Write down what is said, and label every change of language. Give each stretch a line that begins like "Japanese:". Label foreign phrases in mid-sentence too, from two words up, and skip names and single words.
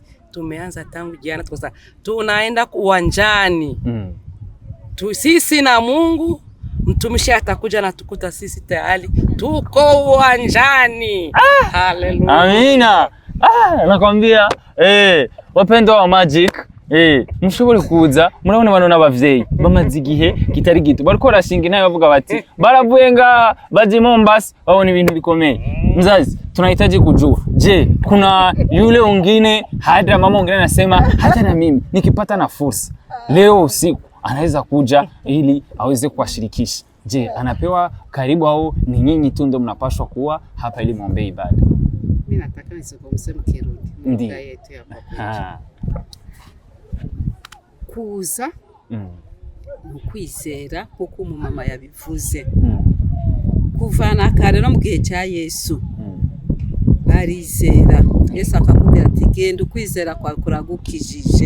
Swahili: Tumeanza tangu jana, tukasema tunaenda uwanjani. Sisi na Mungu, mtumishi atakuja na tukuta sisi tayari tuko uwanjani. Haleluya. Amina. Nakwambia wapendo wa
Rundi: Magic mushobore kuza murabona bano n'abavyeyi bamaze igihe kitari gito bariko barashinga nayo bavuga bati baravuye nga baje Mombasa babona ibintu bikomeye.
Swahili: Mzazi, tunahitaji kujua, je, kuna yule wengine hadi mama mwingine anasema hata na mimi nikipata na fursa leo usiku anaweza kuja ili aweze kuwashirikisha. Je, anapewa karibu au ni nyinyi tu ndio mnapaswa kuwa hapa ili muombe ibada? Mimi nataka nisome Kirundi. Ndiyo. Yetu hapa.
Rundi: Kuza ukwizera kuko umumama yabivuze. Kuvana kare no mu gihe cya Yesu. Barizera. Yesu akakubwira ati genda ukwizera kwa kuragukijije.